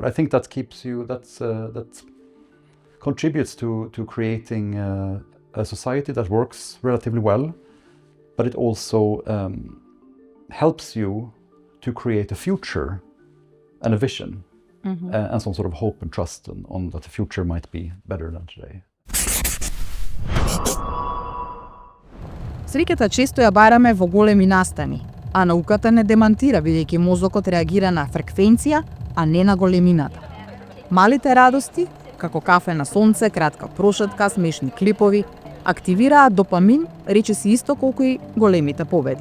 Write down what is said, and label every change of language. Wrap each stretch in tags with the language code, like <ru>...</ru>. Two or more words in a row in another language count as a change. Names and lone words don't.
<en>I think that keeps you, that contributes to creating a society that works relatively well, but it also helps you to create a future and a vision and some sort of hope and trust on that the future might be better than today.</en> <mk>Среќата често ја бараме во големи настани, а науката не демантира, бидејќи мозокот реагира на фреквенција, а не на големината. Малите радости, како кафе на сонце, кратка прошетка, смешни клипови, активираат допамин, речиси исто колку и големите победи.</mk>